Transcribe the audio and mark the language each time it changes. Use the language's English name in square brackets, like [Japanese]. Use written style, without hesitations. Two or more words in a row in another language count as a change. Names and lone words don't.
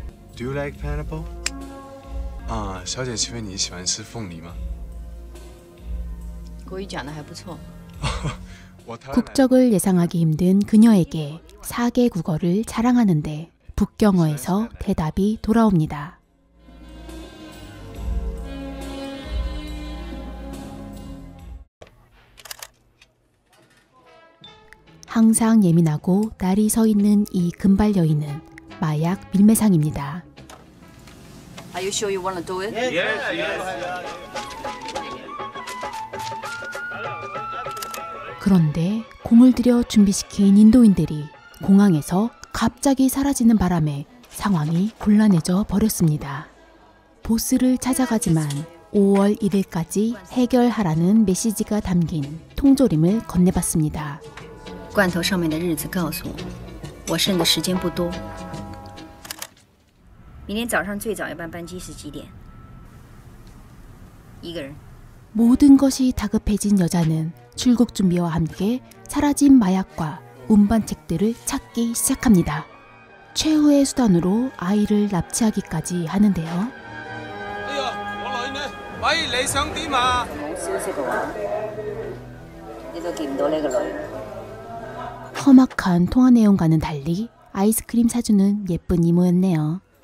[English] Do you like pineapple? [Chinese] 小姐，请问你喜欢吃凤梨吗？国语讲得还不错。 [Korean] 국적을 예상하기 힘든 그녀에게 4개 국어를 자랑하는데 북경어에서 대답이 돌아옵니다. 항상 예민하고 날이 서 있는 이 금발 여인은 마약 밀매상입니다. [English] Are you sure you want to do it? [Korean] 그런데 공을 들여 준비시킨 인도인들이 공항에서 갑자기 사라지는 바람에 상황이 곤란해져 버렸습니다. 보스를 찾아가지만 5월 1일까지 해결하라는 메시지가 담긴 통조림을 건네봤습니다. [Chinese] 罐头上面的日子告诉我，我剩的时间不多。明天早上最早一班班机是几点？一个人。 [Korean] 모든 것이 다급해진 여자는 출국 준비와 함께 사라진 마약과 운반책들을 찾기 시작합니다. 최후의 수단으로 아이를 납치하기까지 하는데요. 험악한 통화 내용과는 달리 아이스크림 사주는 예쁜 이모였네요.